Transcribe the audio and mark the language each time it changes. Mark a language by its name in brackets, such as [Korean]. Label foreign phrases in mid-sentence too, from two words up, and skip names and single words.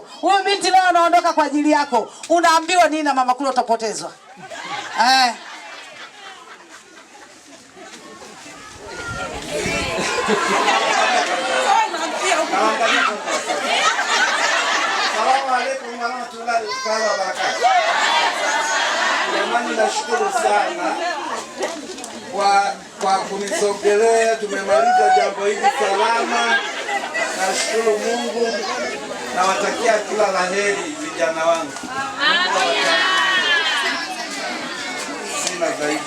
[Swahili] Huyu binti leo anaondoka kwa ajili yako. Unaambiwa nini na mama kule utapotezwa? [Arabic] سلام عليكم ورحمة الله وبركاته. [Swahili] Jamani, nashukuru sana kwa kunisogelea. Tumemaliza jambo hili salama. Nashukuru Mungu. Nawatakia kila laheri vijana wangu. Sina zaidi